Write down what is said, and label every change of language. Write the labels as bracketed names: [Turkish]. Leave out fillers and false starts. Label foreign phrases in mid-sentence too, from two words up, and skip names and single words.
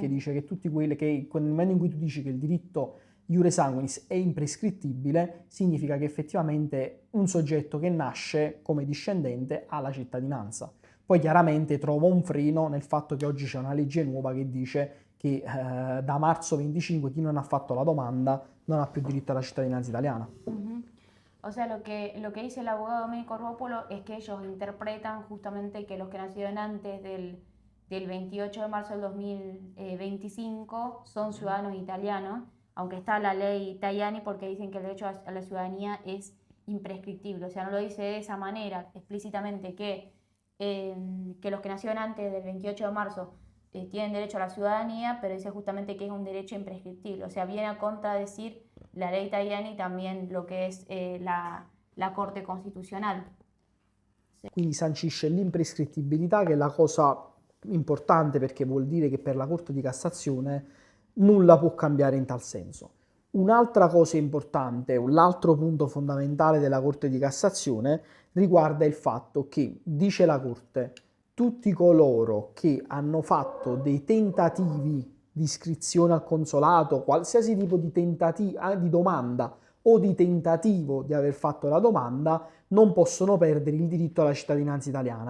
[Italian] perché dice che tutti quelli che nel momento in cui tu dici che il diritto [Latin] iure sanguinis [Italian] è imprescrittibile, significa che effettivamente un soggetto che nasce come discendente ha la cittadinanza. Poi chiaramente trovo un freno nel fatto che oggi c'è una legge nuova che dice che da marzo 25 chi non ha fatto la domanda non ha più diritto alla cittadinanza italiana. Ujú. [Spanish] O sea, lo que dice el abogado Domenico Ruopolo es que ellos interpretan justamente que los que nacieron antes del 28 de marzo del 2025 son ciudadanos italianos, aunque está la ley Tajani porque dicen que el derecho a la ciudadanía es imprescriptible. O sea, no lo dice de esa manera explícitamente que los que nacieron antes del 28 de marzo tienen derecho a la ciudadanía, pero dice justamente que es un derecho imprescriptible. O sea, viene a contradecir la ley Tajani y también lo que es la Corte Constitucional. Sí. [Italian] Quindi sancisce l'imprescrittibilità, che è la cosa importante perché vuol dire che per la Corte di Cassazione nulla può cambiare in tal senso. Un'altra cosa importante, un altro punto fondamentale della Corte di Cassazione riguarda il fatto che, dice la Corte, tutti coloro che hanno fatto dei tentativi di iscrizione al consolato, qualsiasi tipo di, di domanda o di tentativo di aver fatto la domanda, non possono perdere il diritto alla cittadinanza italiana.